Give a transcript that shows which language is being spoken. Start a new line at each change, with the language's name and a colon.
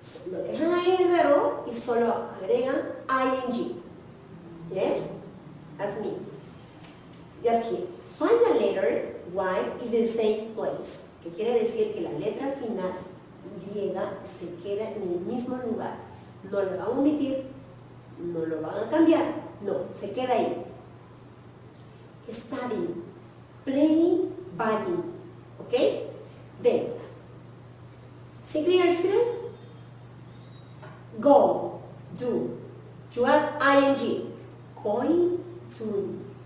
Spanish: Lo dejan ahí en el verbo y solo agregan ing.
English: Yes? That's me. Just here. Final letter Y is in the same place.
Spanish: Que quiere decir que la letra final griega se queda en el mismo lugar. No lo van a omitir, no lo van a cambiar, no, se queda ahí.
English: Studying, playing, buying. Okay? Then, see clear, student? Go, do. You add ing, going, to.